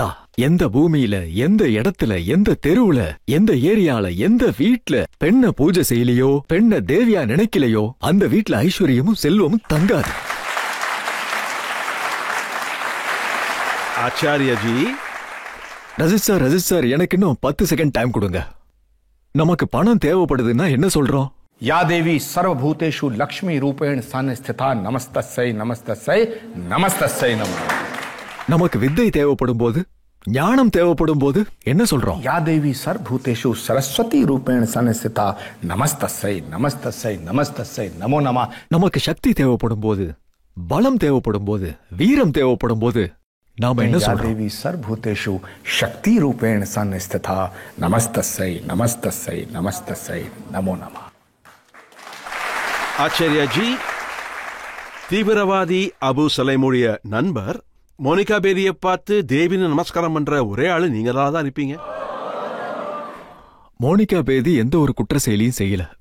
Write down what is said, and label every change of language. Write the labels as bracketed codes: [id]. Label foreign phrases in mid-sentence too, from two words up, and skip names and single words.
[ta] எந்த பூமியில, எந்த இடத்துல, எந்த தெருவுல, எந்த ஏரியால, எந்த வீட்ல பெண்ண பூஜை செய்யலையோ, பெண்ண தேவியா நினைக்கலையோ, அந்த வீட்ல ஐஸ்வர்யமும் செல்வமும் தங்காது. ஆச்சாரியஜி, ரஜித் சார் எனக்கு இன்னும் 10 [en] second time [ta] கொடுங்க. நமக்கு பணம் தேவைப்படுதுன்னா என்ன சொல்றோம்? [sa] या देवी सर्वभूतेषु लक्ष्मी रूपेण संस्थिता नमस्तस्यै नमस्तस्यै नमस्तस्यै नमः. [ta] நமக்கு வித்தை தேவைப்படும் போது, ஞானம் தேவைப்படும் போது என்ன சொல்றோம்? [sa] या देवी सर्वभूतेषु सरस्वती रूपेण संस्थिता नमस्तस्यै नमस्तस्यै नमस्तस्यै नमो नमः. [ta] நமக்கு சக்தி தேவைப்படும் போது, பலம் தேவைப்படும் போது, வீரம் தேவைப்படும் போது நாம என்ன [sa] या [ta] சொல்றோம்? [sa] देवी सर्वभूतेषु शक्ति रूपेण संस्थिता नमस्तस्यै नमस्तस्यै नमस्तस्यै नमो नमः. [ta] ஆச்சாரியாஜி, தீவிரவாதி அபு சலைமுடைய நண்பர் மோனிகா பேடியை பார்த்து தேவின்னு நமஸ்காரம் பண்ற ஒரே ஆளு நீங்க தான் இருப்பீங்க. மோனிகா பேதி எந்த ஒரு குற்ற செயலியும் செய்யல.